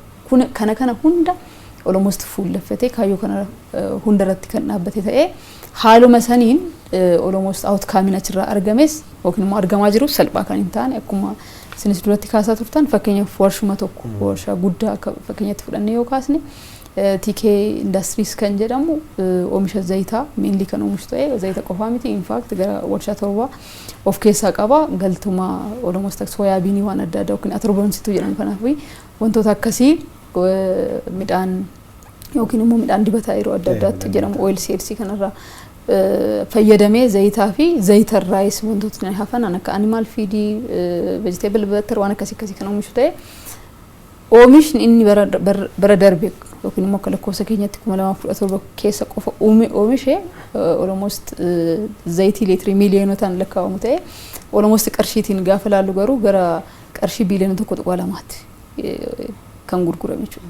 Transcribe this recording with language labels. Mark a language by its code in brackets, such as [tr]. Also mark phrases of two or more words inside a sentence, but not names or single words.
[om] Kana hunda almost fuulleffatee kaayyoo kana hundarratti kan dhaabbate ta'ee haaluma saniin [en] almost outcome [om] achirraa argames yookiin immoo argamaa jiru salphaa kan hin taane akkuma sinis duratti kaasaa turtan fakkeenyaaf warshuma tokko warshaa guddaa akka fakkeenyatti fudhannee yoo kaasne TK Industries kan jedhamu oomisha zayitaa mainly kan oomishu ta'ee zayita qofaa miti [en] in fact [om] gara warshaa torba of keessaa qaba galtuma almost soyaabiinii waan adda addaa yookiin atorboonsituu jedhamu kanaaf wantoota akkasii midhaan yookiin immoo midhaan dibataa yeroo adda addaatti jedhamu [en] oil seeds [om] kanarraa fayyadamee zayitaa fi zayitarraayis wantootni hafan akka [en] animal feed vegetable butter [om] waan akkasii kan oomishu ta'e oomishni inni bara darbe yookiin immoo akka lakkoofsa keenyatti 2017 keessa qofa oomishe almost zayitii leetirii miiliyonotaan lakkaa'amu ta'e almost qarshiitiin gaafa laallu garuu gara qarshii biiliyoona 1.2 kan gurgurame jechuudha.